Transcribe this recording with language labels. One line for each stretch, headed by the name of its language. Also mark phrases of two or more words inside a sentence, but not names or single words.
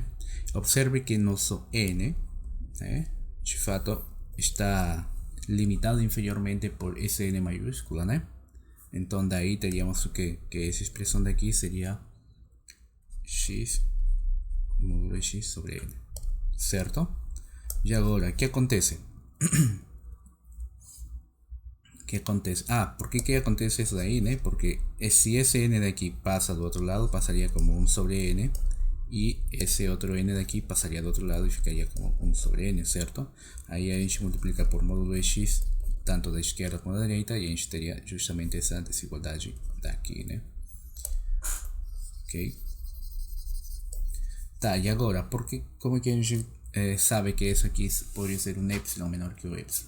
Portuguese: Observe que nosso n, né, de fato está limitado inferiormente por esse n maiúscula, né? Então daí teríamos o quê? Que essa expressão daqui seria x módulo de x sobre n, certo? E agora, o que acontece? Que acontece?
Spanish: ¿Por qué acontece eso de ahí, né? Porque si ese n de aquí pasa
Portuguese: do outro lado,
Spanish: pasaría como 1 sobre n, y ese otro n de aquí pasaría
Portuguese: do outro lado
Spanish: y ficaría como 1 sobre n, ¿cierto?
Portuguese: Aí a gente multiplica por módulo de x, tanto da esquerda como da direita, e a gente teria justamente essa desigualdade daqui, né? Ok? Tá, e agora, como que a gente sabe que isso aqui pode ser um epsilon menor que o epsilon?